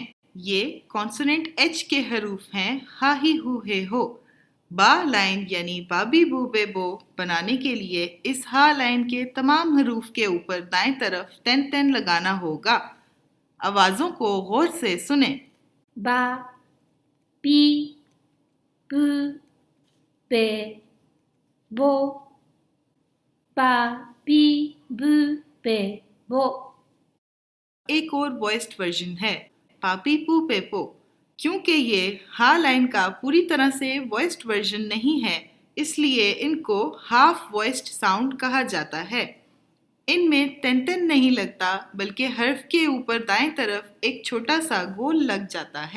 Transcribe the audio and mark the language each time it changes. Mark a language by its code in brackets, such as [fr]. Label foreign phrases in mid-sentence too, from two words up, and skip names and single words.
[ur] یہ [en] consonant H [ur] کے حروف ہیں [ja] は ひ ふ へ ほ. [ur] با لائن یعنی [ja] ばび ぶ べ ぼ [ur] بنانے کے لیے اس ہا لائن کے تمام حروف کے اوپر دائیں طرف [ja] てんてん [ur] لگانا ہوگا. آوازوں کو غور سے سنیں. [ja] ば、び、ぶ、べ、ぼ、ば、び、ぶ、べ、ぼ。 [ur] ایک اور [en] voiced version [ur] ہے [ja] ぱぴ ぷ ぺぽ. [ur] کیونکہ یہ ہا لائن کا پوری طرح سے [en] voiced version [ur] نہیں ہے اس لیے ان کو [en] half voiced sound [ur] کہا جاتا ہے. ان میں [ja] てんてん [ur] نہیں لگتا بلکہ حرف کے اوپر دائیں طرف ایک چھوٹا سا گول لگ جاتا ہے.